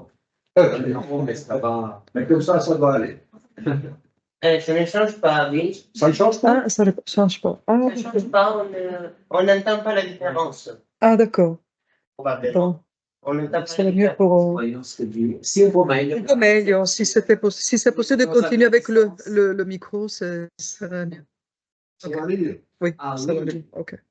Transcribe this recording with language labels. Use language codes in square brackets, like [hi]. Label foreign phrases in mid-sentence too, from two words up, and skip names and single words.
[fr] Non, mais ça va. Mais comme ça va aller. Ça ne change pas, oui. Ça ne change pas? Ah, ça ne change pas. Ah, Ça ne change pas, on n'entend pas la différence. ah d'accord. Probablement. Bon. On n'entend pas C'est la mieux différence. pour... Si on voit meglio. [it] Un po' meglio, [fr] si c'est possible de continuer avec le micro, ça serait mieux. Ça va aller. Oui, Ah, ça va oui. aller. OK.